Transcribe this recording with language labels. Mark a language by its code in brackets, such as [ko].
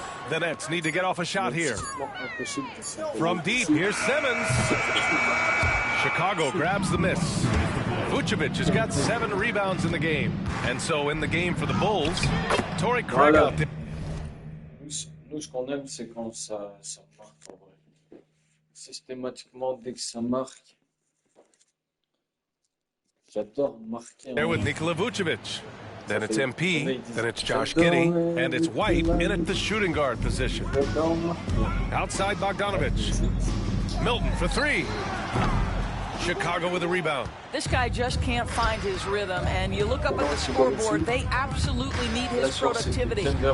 [en] The Nets need to get off a shot here. From deep, here's Simmons. Chicago grabs the miss. Vucevic has got 7 rebounds in the game. And so in the game for the Bulls, Torrey Craig out there. [fr] Nous, ce qu'on aime, c'est quand ça marque en vrai. Systématiquement, dès que ça marque, j'adore marquer. [en] There with Nikola Vucevic. Then it's MP, then it's Josh Giddey, and it's White in at the shooting guard position. Outside Bogdanovic. Milton for 3. Chicago with a rebound. This guy just can't find his rhythm, and you look up at the scoreboard, they absolutely need his productivity.